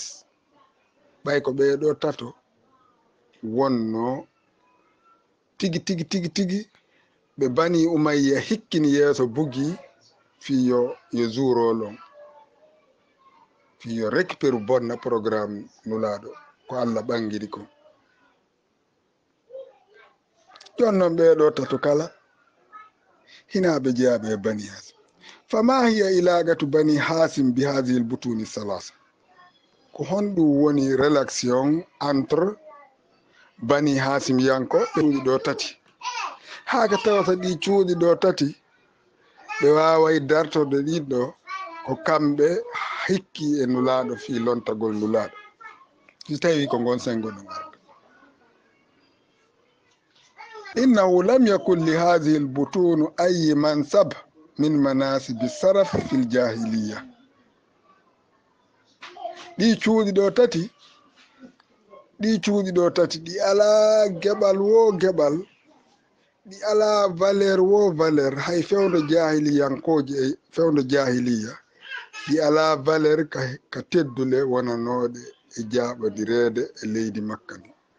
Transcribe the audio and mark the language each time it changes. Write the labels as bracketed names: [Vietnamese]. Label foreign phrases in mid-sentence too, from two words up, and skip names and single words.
[Fula] ɓay ko ɓeɗo tato wonno tigi ɓe bani Umayya hikkini yeeso bugi fiyo yo zurolon fiyo récupéru bonna programme nulaɗo ko Allah ɓangiri ko. Jonnon ɓeɗo tato kala hinaɓe jeyaɓe e bani Hasim. [Arabic] فما هي علاقة بني هاشم بهذه البطون الثلاثة, [Fula] ko honɗum woni [French] relation entre [Fula] bani Hasim yanko cuuɗi ɗo tati. Haka tawata ɗi cuuɗi ɗo tati ɓe waway dartorde ɗiɗɗo ko kamɓe hikki e nulaɗo fi lontagol nulaɗo, si tawi ko gon sengo ɗum arde. [Arabic] إنه لم يكن لهذه البطون أي منصب من مناصب الشرف في الجاهلية. [Fula] ɗi cuuɗi ɗo tati ɗi ala geɓal wo geɓal, ɗi ala valeur wo valeur hay fewdo jahiliyankoje e fewdo jahiliya ɗi ala valeur ka teddule wonanoɗe e jaɓodirede e leydi makka ndi.